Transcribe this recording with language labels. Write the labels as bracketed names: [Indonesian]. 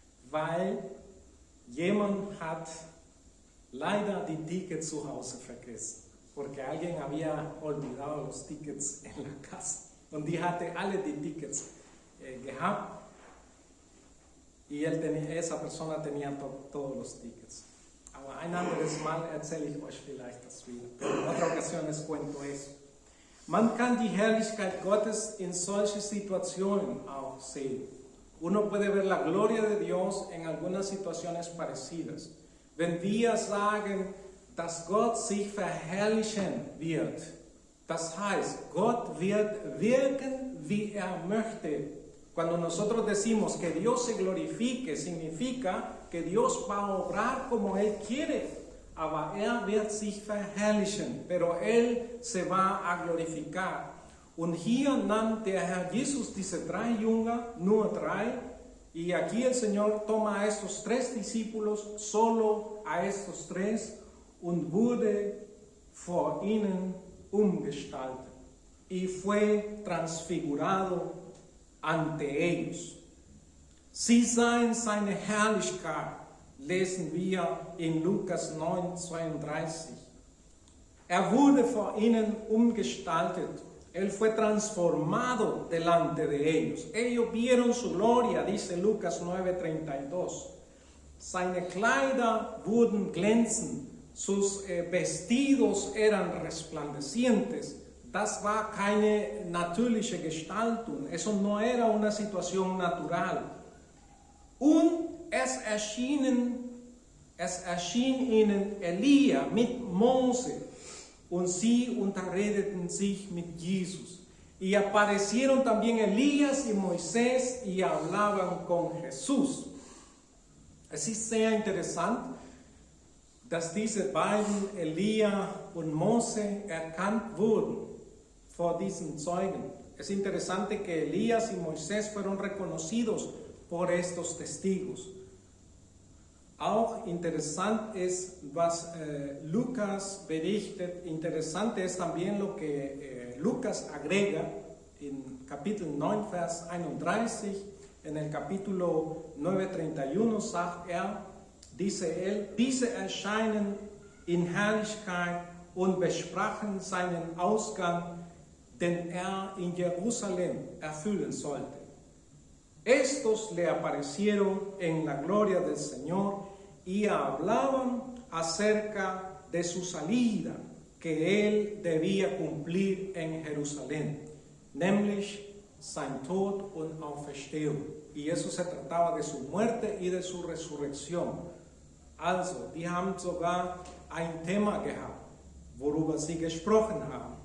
[German] Weil jemand hat leider die Tickets zu Hause vergessen. [Spanish] Porque alguien había olvidado los Tickets en la casa. [German] Und die hatte alle die Tickets gehabt. [Spanish] Y esa persona tenía todos los Tickets. [German] Aber ein anderes Mal erzähle ich euch vielleicht das wieder. [Spanish] Pero en otra ocasión les cuento eso. [German] Man kann die Herrlichkeit Gottes in solche Situationen auch sehen. [Spanish] Uno puede ver la gloria de Dios en algunas situaciones parecidas. [German] Wenn wir sagen, dass Gott sich verherrlichen wird, das heißt, Gott wird wirken, wie möchte. [Spanish] Cuando nosotros decimos que Dios se glorifique, significa que Dios va a obrar como Él quiere. [German] Aber wird sich verherrlichen, [Spanish] pero se va a glorificar. [German] Und hier nannt der Herr Jesus diese 3 Jünger, nur 3, [Spanish] y aquí el Señor toma a estos 3 discípulos, solo a estos 3, [German] und wurde vor ihnen umgestaltet, [Spanish] y fue transfigurado ante ellos. [German] Sie sahen seine Herrlichkeit, lesen wir in Lukas 9:32. Wurde vor ihnen umgestaltet. [Spanish] Él fue transformado delante de ellos. Ellos vieron su gloria, dice Lucas 9:32. [German] Seine Kleider wurden glänzend, [Spanish] sus vestidos eran resplandecientes. [German] Das war keine natürliche Gestaltung. [Spanish] Eso no era una situación natural. [German] Und es erschien ihnen Elia mit Mose, und sie unterredeten sich mit Jesus. [Spanish] Y aparecieron también Elías y Moisés y hablaban con Jesús. [German] Es ist sehr interessant, dass diese beiden, Elia und Mose, erkannt wurden vor diesen Zeugen. [Spanish] Es interesante que Elías y Moisés fueron reconocidos por estos testigos. [German] Auch interessant ist, was Lucas berichtet. [Spanish] Interessante es también lo que Lucas agrega en capítulo 9, Vers 31. En el capítulo 9:31 [German] sagt [Spanish] dice él, [German] diese erscheinen in Herrlichkeit und besprachen seinen Ausgang, den in Jerusalem erfüllen sollte. [Spanish] Estos le aparecieron en la gloria del Señor y hablaban acerca de su salida que él debía cumplir en Jerusalén, [German] nämlich sein Tod und Auferstehung. [Spanish] Y eso se trataba de su muerte y de su resurrección. [German] Also, die haben sogar ein Thema gehabt, worüber sie gesprochen haben.